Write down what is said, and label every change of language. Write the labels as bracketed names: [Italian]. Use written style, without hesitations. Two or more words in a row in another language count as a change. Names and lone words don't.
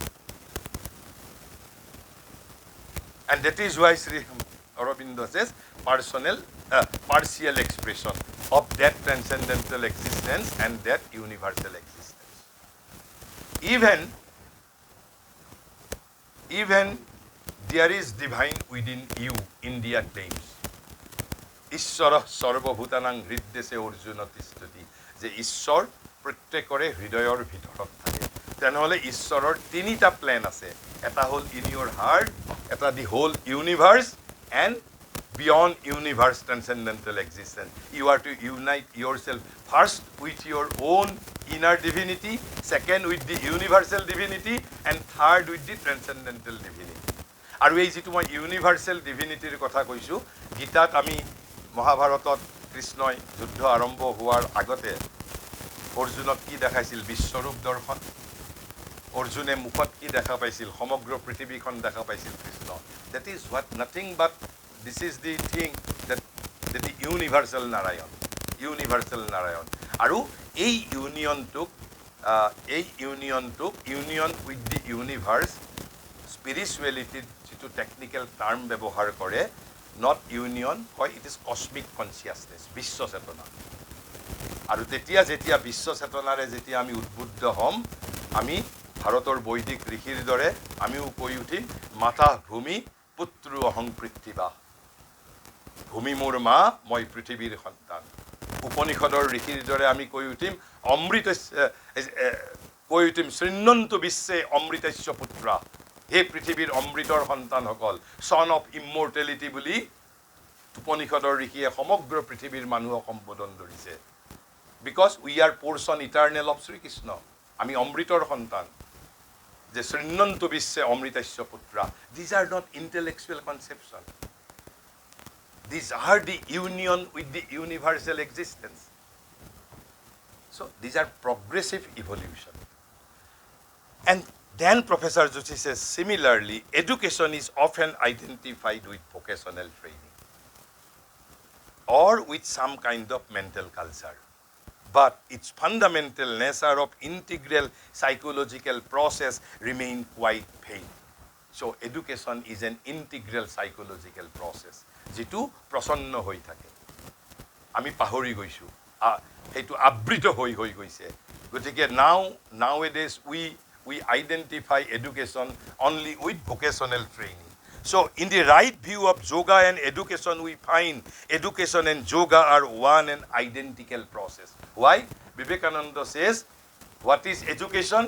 [English] And that is why Sri Aurobindo says, partial expression of that transcendental existence and that universal existence. Even there is divine within you, India claims. [Sanskrit] ईश्वर सर्वभूतानां हृद्देशे अर्जुन तिष्ठति. [Assamese] যে ঈশ্বৰ প্ৰত্যেকৰে হৃদয়ৰ ভিতৰত থাকে তেনেহলে ঈশ্বৰৰ তিনিটা প্লেন আছে এটা হল [English] in your heart [Assamese] এটা [English] the whole universe and beyond universe transcendental existence. You are to unite yourself first with your own inner divinity, second with the universal divinity, and third with the transcendental divinity. [Assamese] আৰু এই যেটো মই [English] universal divinity [Assamese] কথা কৈছো গীতাত আমি মহাভাৰতত কৃষ্ণই যুদ্ধ আৰম্ভ হোৱাৰ আগতে অৰ্জুনক কি দেখাইছিল বিশ্বৰূপ দৰ্শন অৰ্জুনে মুখত কি দেখা পাইছিল সমগ্ৰ পৃথিৱীখন দেখা পাইছিল কৃষ্ণ [English] that is what nothing but this is the thing that the universal Narayan [Assamese] আৰু এই [English] union with the universe spirituality [Assamese] যেটো [English] technical term [Assamese] ব্যৱহাৰ কৰে [English] not union [Assamese] হয় [English] it is cosmic consciousness [Assamese] বিশ্ব চেতনা আৰু যেতিয়া বিশ্ব চেতনাৰে যেতিয়া আমি উদ্বুদ্ধ হম আমি ভাৰতৰ বৈদিক ঋষিৰ দৰে আমিও কৈ উঠিম [Sanskrit] माता भूमि पुत्र अहं पृथिव्या [Assamese] ভূমি মোৰ মা মই পৃথিৱীৰ সন্তান উপনিষদৰ ঋষিৰ দৰে আমি কৈ উঠিম অমৃত কৈ উঠিম [Sanskrit] शृण्वन्तु विश्वे अमृतस्य पुत्र [Assamese] হে পৃথিৱীৰ অমৃতৰ সন্তান সকল [English] son of immortality [Assamese] বুলি উপনিষদৰ ঋষিয়ে সমগ্ৰ পৃথিৱীৰ মানুহক সম্বোধন কৰিছে [English] because we are portion eternal of Sri Krishna [Assamese] আমি অমৃতৰ সন্তান যে [Sanskrit] शृण्वन्तु विश्वे अमृतस्य पुत्र [English] these are not intellectual conception these are the union with the universal existence so these are progressive evolution and then Professor Joshi says similarly education is often identified with vocational training or with some kind of mental culture but its fundamental nature of integral psychological process remain quite vague. So education is an integral psychological process. [Assamese] যেটো প্ৰসন্ন হৈ থাকে আমি পাহৰি গৈছো হেতু আবৃত হৈ গৈছে গতিকে [English] nowadays we identify education only with vocational training. So in the right view of yoga and education we find education and yoga are one and identical process. Why? Vivekananda says what is education?